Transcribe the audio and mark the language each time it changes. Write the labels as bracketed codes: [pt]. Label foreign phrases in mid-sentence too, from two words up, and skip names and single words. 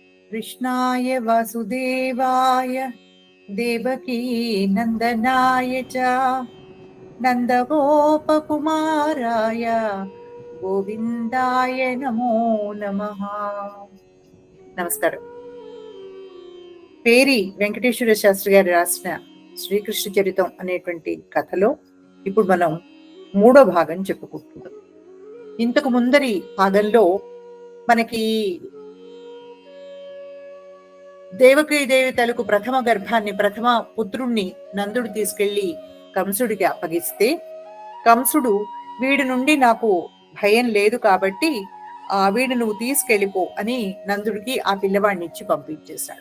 [sa] कृष्णाय वासुदेवाय देवकी नंदनाय च नंदगोपकुमाराय గోవిందాయ నమో నమః. [te] నమస్కారం. పేరి వెంకటేశ్వర శాస్త్రి గారు రాసిన శ్రీకృష్ణ చరితం అనేటువంటి కథలో ఇప్పుడు మనం మూడో భాగం చెప్పుకుంటున్నాం. ఇంతకు ముందరి భాగంలో మనకి దేవకీదేవి తలకు ప్రథమ గర్భాన్ని, ప్రథమ పుత్రుణ్ణి నందుడు తీసుకెళ్లి కంసుడికి అప్పగిస్తే, కంసుడు వీడి నుండి నాకు భయం లేదు కాబట్టి వీడు నువ్వు తీసుకెళ్ళిపో అని నందుడికి ఆ పిల్లవాడిని ఇచ్చి పంపించేశాడు.